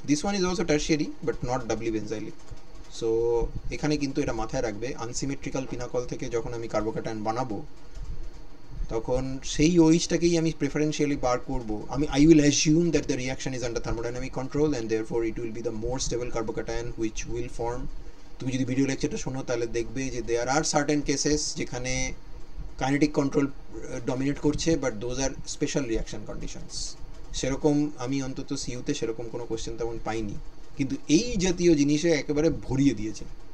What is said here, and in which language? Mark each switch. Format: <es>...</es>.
<en>This one is also tertiary but not doubly benzylic.</en> <bn>So এখানে কিন্তু এটা মাথায় রাখবে, আনসিমেট্রিক্যাল পিনাকল থেকে যখন আমি কার্বোক্যাটায়ন বানাবো, তখন সেই OH-টাকেই আমি প্রেফারেন্সিয়ালি বার করব।</bn> <en>I will assume that the reaction is under thermodynamic control and therefore it will be the more stable carbocation which will form.</en> <bn>তুমি যদি ভিডিও লেকচারটা শোনো তাহলে দেখবে যে</bn> <en>there are certain cases</en> <bn>যেখানে কাইনেটিক কন্ট্রোল ডমিনেট করছে,</bn> <en>But those are special reaction conditions.</en> <bn>সেরকম আমি অন্তত সিইউতে সেরকম কোনো কোশ্চেন তেমন পাইনি, কিন্তু এই জাতীয় জিনিসে একেবারে ভরিয়ে দিয়েছে।</bn>